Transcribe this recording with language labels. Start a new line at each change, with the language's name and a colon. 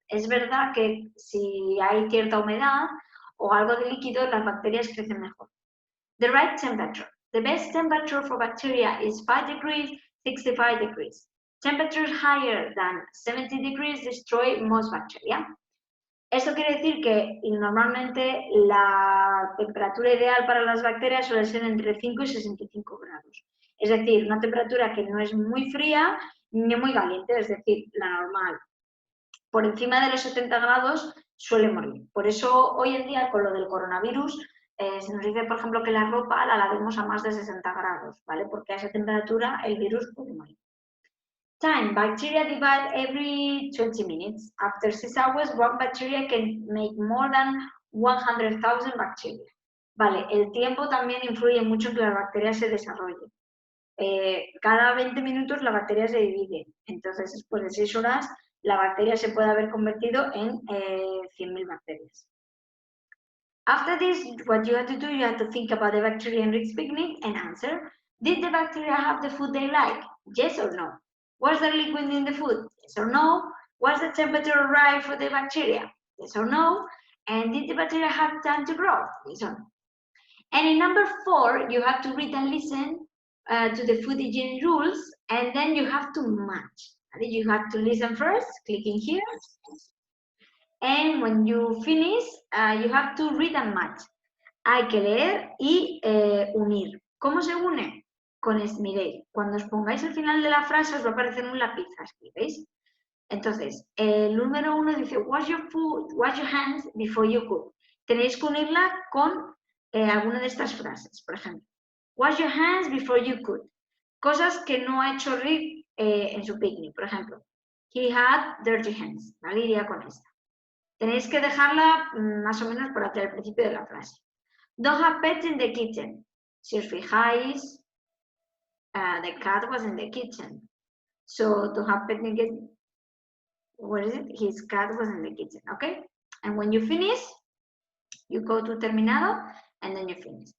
Spanish: Es verdad que si hay cierta humedad o algo de líquido, las bacterias crecen mejor.
English: The right temperature. The best temperature for bacteria is 5 degrees, 65 degrees. Temperatures higher than 70 degrees destroy most bacteria.
Spanish: Esto quiere decir que normalmente la temperatura ideal para las bacterias suele ser entre 5 y 65 grados. Es decir, una temperatura que no es muy fría ni muy caliente, es decir, la normal. Por encima de los 70 grados suele morir. Por eso hoy en día con lo del coronavirus se nos dice, por ejemplo, que la ropa la lavemos a más de 60 grados, ¿vale? Porque a esa temperatura el virus puede morir.
English: Time. Bacteria divide every 20 minutes. After 6 hours, one bacteria can make more than 100,000 bacteria.
Spanish: Vale, el tiempo también influye mucho en que la bacteria se desarrolle. Cada 20 minutos la bacteria se divide. Entonces, después de 6 horas, la bacteria se puede haber convertido en 100.000 bacterias.
English: After this, what you have to do, you have to think about the bacteria in Rick's picnic and answer. Did the bacteria have the food they like? Yes or no? Was there liquid in the food? Yes or no? Was the temperature right for the bacteria? Yes or no? And did the bacteria have time to grow? Yes or no? And in number 4, you have to read and listen to the food hygiene rules, and then you have to match. You have to listen first, clicking here. And when you finish, you have to read and match.
Spanish: Hay que leer y unir. ¿Cómo se une? miréis, cuando os pongáis al final de la frase os va a aparecer un lápiz así, ¿veis? Entonces, el número 1 dice,
English: wash your hands before you cook.
Spanish: Tenéis que unirla con alguna de estas frases, por ejemplo.
English: Wash your hands before you cook.
Spanish: Cosas que no ha hecho Rick en su picnic, por ejemplo.
English: He had dirty hands,
Spanish: ¿vale? Iría con esta. Tenéis que dejarla más o menos por aquí al principio de la frase.
English: Don't have pets in the kitchen.
Spanish: Si os fijáis,
English: the cat was in the kitchen. So, to have pets in the kitchen, what is it? His cat was in the kitchen, okay? And when you finish, you go to terminado, and then you finish.